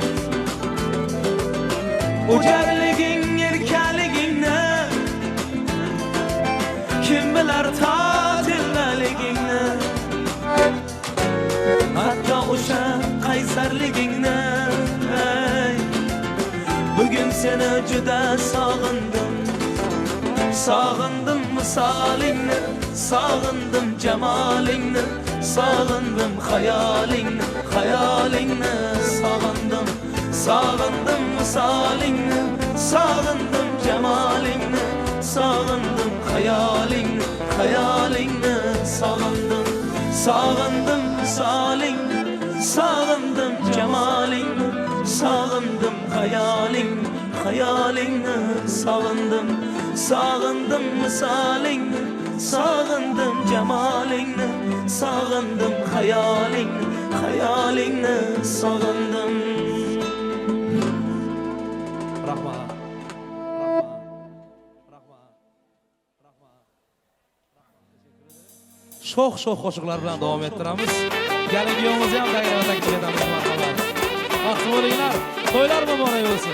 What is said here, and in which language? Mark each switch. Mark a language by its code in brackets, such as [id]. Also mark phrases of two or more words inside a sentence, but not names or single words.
[uz] O'jarliging, erkaligingni kim bilar totilligingni, hatto o'sha qaysarligingni, hey, bugun seni juda sog'indim. [tr] Sağındım misalini, sağındım cemalini, sağındım hayalini, hayalini sağındım. Sağındım misalini, sağındım cemalini, sağındım hayalini, hayalini sağındım. Sağındım misalini, sağındım cemalini, sağındım hayalini, hayalini sağındım. Sağındım misalini, sağındım cemalini, sağındım hayalini, hayalini sağındım. [uz] Rahmat. Shoh qo'shiqlar bilan davom ettiramiz. Kelin kuyovimizni ham taklif etamiz marhamat. Vaqt bo'linglar. To'ylar muborak bo'lsin.